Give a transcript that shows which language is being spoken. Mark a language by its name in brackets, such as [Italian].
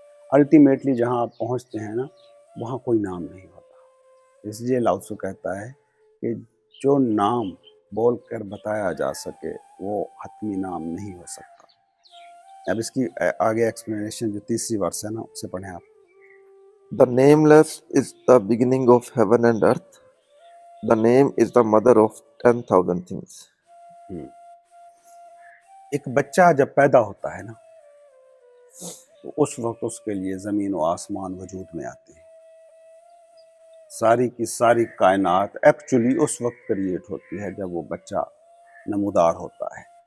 [Urdu] Ultimately جہاں آپ پہنچتے ہیں نا وہاں کوئی نام نہیں ہوتا. اس لیے لاؤ ٹسو کہتا ہے کہ جو نام بول کر بتایا جا سکے وہ حتمی نام نہیں ہو سکتا. اب اس کی آگے ایکسپلینیشن جو تیسری ورس ہے نا اسے پڑھیں آپ. [English] The nameless is the beginning of heaven and earth. The name is the mother of 10,000 things. [Urdu] ایک بچہ جب پیدا ہوتا ہے نا تو اس وقت اس کے لیے زمین و آسمان وجود میں آتے ہیں. ساری کی ساری کائنات ایکچولی اس وقت کریٹ ہوتی ہے جب وہ بچہ نمودار ہوتا ہے.